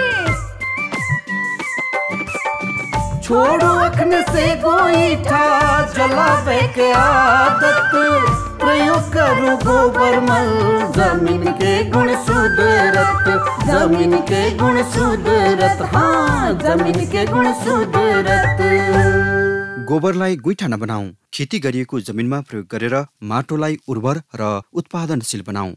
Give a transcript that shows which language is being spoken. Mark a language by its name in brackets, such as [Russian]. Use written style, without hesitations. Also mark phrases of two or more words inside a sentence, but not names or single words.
[Bhojpuri] छोड़ो अखने से गोईठा जलावे के आदत प्रयोग करो गोबर मल जमीन के गुण सुधरत जमीन के गुण सुधरत हाँ जमीन के गुण सुधरत। [Nepali] गोबरलाई गुइठा नबनाऊ खेती गरिएको जमिनमा प्रयोग गरेर माटोलाई उर्वर र उत्पादनशील बनाऊ।